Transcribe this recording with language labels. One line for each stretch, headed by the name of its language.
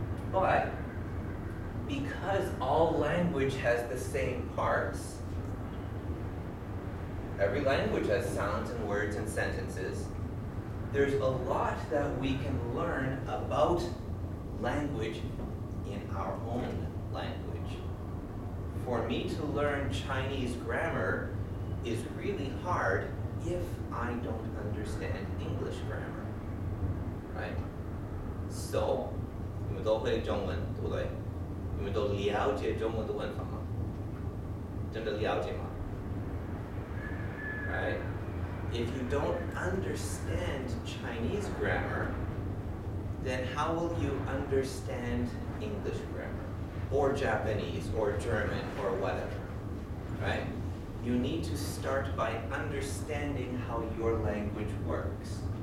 English: But because all language has the same parts, every language has sounds and words and sentences, there's a lot that we can learn about language in our own language. For me to learn Chinese grammar is really hard if I don't understand English grammar.
Chinese: So 你们都会中文，对不对？你们都了解中文的文法吗？真的了解吗？
English: Right? If you don't understand Chinese grammar, then how will you understand English grammar? Or Japanese, or German, or whatever, right? You need to start by understanding how your language works.